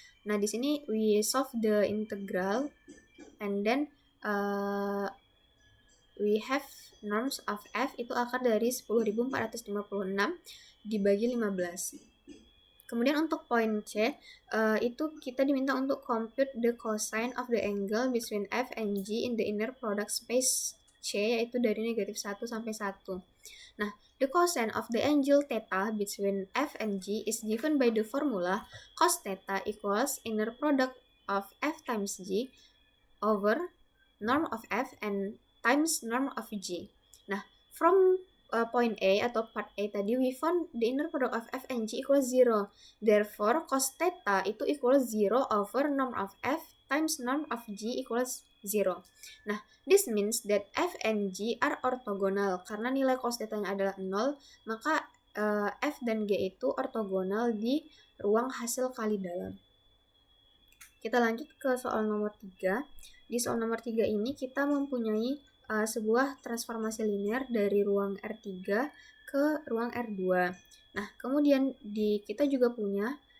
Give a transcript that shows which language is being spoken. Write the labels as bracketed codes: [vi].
[id] Nah, di sini [en] we solve the integral, and then we have norms of f [id] itu akar dari 10.456 dibagi 15. Kemudian untuk poin C, itu kita diminta untuk [en] compute the cosine of the angle between f and g in the inner product space C, [id] yaitu dari negatif 1 sampai 1. [en] Nah, the cosine of the angle theta between f and g is given by the formula cos theta equals inner product of f times g over norm of f and times norm of g. Nah, from point A atau part A tadi, we found the inner product of f and g equals 0. Therefore, cos theta itu equals 0 over norm of f times norm of g equals 0. Nah, this means that f and g are orthogonal. [id] Karena nilai cos theta-nya adalah 0, maka f dan g itu ortogonal di ruang hasil kali dalam. Kita lanjut ke soal nomor 3. Di soal nomor 3 ini kita mempunyai sebuah transformasi linear dari ruang R3 ke ruang R2. Nah, kemudian kita juga punya